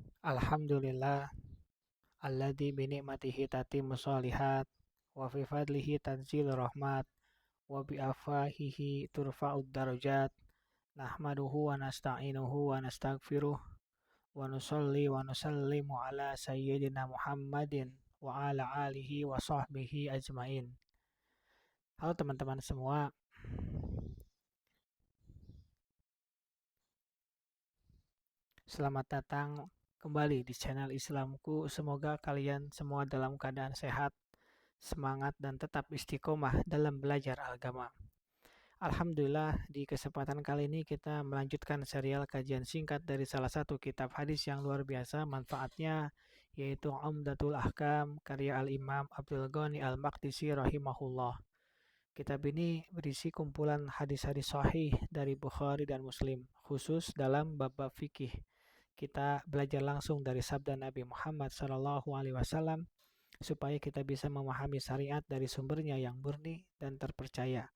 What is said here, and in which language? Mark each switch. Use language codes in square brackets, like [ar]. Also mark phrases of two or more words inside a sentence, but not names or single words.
[ar] الحمد لله الذي بنعمته تتم الصالحات وفي فضله تنزل الرحمات وبعفوه ترفع الدرجات نحمده ونستعينه ونستغفره ونصلي ونسلم على سيدنا محمد وعلى آله وصحبه أجمعين. [id] Halo teman-teman semua, selamat datang kembali di channel Islamku. Semoga kalian semua dalam keadaan sehat, semangat, dan tetap istiqomah dalam belajar agama. Alhamdulillah, di kesempatan kali ini kita melanjutkan serial kajian singkat dari salah satu kitab hadis yang luar biasa manfaatnya, yaitu Umdatul Ahkam karya Al-Imam Abdul Ghani Al-Maqdisi rahimahullah. Kitab ini berisi kumpulan hadis-hadis sahih dari Bukhari dan Muslim, khusus dalam bab-bab fikih. Kita belajar langsung dari sabda Nabi Muhammad SAW supaya kita bisa memahami syariat dari sumbernya yang murni dan terpercaya.